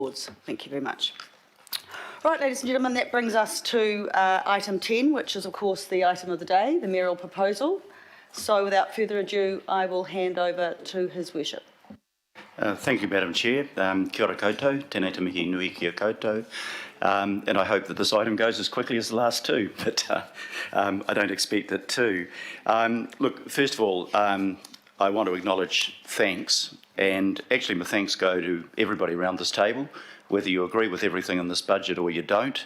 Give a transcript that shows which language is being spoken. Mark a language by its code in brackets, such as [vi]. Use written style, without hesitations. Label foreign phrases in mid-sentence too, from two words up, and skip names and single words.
[en] Thank you very much. Right, ladies and gentlemen, that brings us to item 10, which is, of course, the item of the day, the mayoral proposal. So, without further ado, I will hand over to His Worship. Thank you, Madam Chair. [mi] Kia ora koutou, tēnei te mihi nui kia koutou. [en] And I hope that this item goes as quickly as the last two, but I don't expect it to. Look, first of all, I want to acknowledge thanks, and actually my thanks go to everybody around this table, whether you agree with everything in this budget or you don't.